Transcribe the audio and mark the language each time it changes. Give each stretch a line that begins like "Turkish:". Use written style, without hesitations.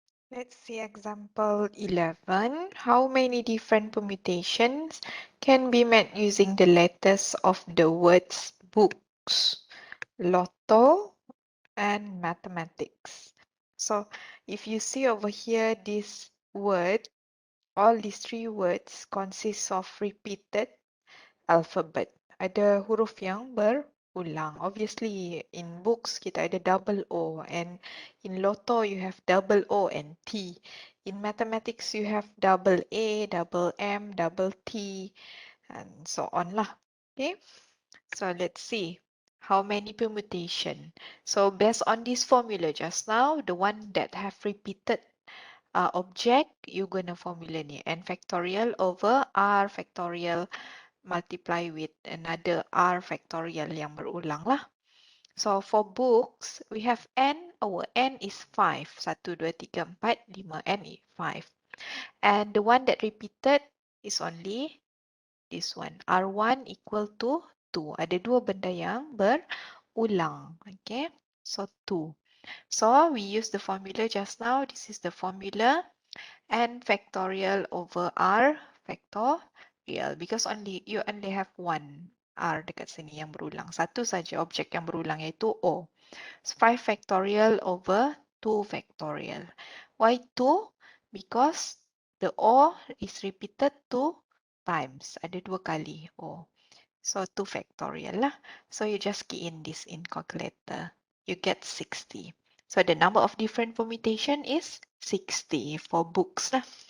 English: Let's see example 11. How many different permutations can be made using the letters of the words books, lotto, and mathematics? So if you see over here this word, all these 3 words consist of repeated alphabet.
Malay: Ada huruf yang berulang.
English: Obviously, in books
Malay: kita ada
English: double O, and in lotto you have double O and T. In mathematics you have double A, double M, double T, and so on lah. Okay, so let's see how many permutation. So based on this formula just now, the one that have repeated object, you're gonna formula ni n factorial over r factorial multiply with another r factorial
Malay: yang berulang lah.
English: So for books, we have n. Our n is 5. 1, 2, 3, 4, 5. N is 5. And the one that repeated is only this one. R1 equal to 2.
Malay: Ada dua benda yang berulang.
English: Okay. So 2. So we use the formula just now. This is the formula. N factorial over R factorial. Because you only have one R
Malay: dekat sini yang berulang. Satu saja objek yang berulang iaitu O.
English: 5 factorial over 2 factorial. Why 2? Because the O is repeated 2 times.
Malay: Ada dua kali O.
English: So 2 factorial
Malay: lah.
English: So you just key in this in calculator. You get 60. So the number of different permutation is 60 for books lah.